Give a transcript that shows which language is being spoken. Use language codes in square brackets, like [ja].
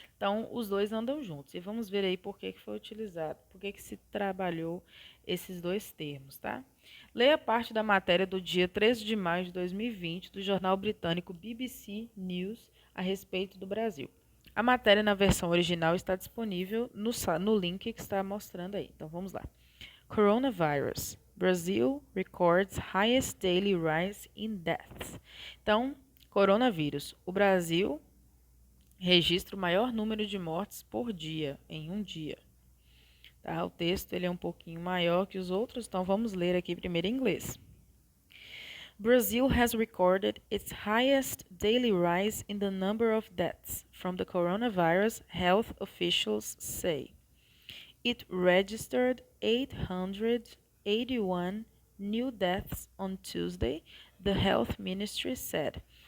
[pt] Então, os dois andam juntos. E vamos ver aí por que foi utilizado, por que se trabalhou esses dois termos, tá? Leia parte da matéria do dia 13 de maio de 2020 do jornal britânico BBC News a respeito do Brasil. A matéria na versão original está disponível no link que está mostrando aí. Então, vamos lá. Coronavirus. [en] Brazil records highest daily rise in deaths. [pt] Então, coronavírus. O Brasil registra o maior número de mortes por dia, em um dia. Tá? O texto ele é um pouquinho maior que os outros, então vamos ler aqui primeiro em inglês. [en] Brazil has recorded its highest daily rise in the number of deaths from the coronavirus, health officials say. It registered 881 new deaths on Tuesday, the health ministry said.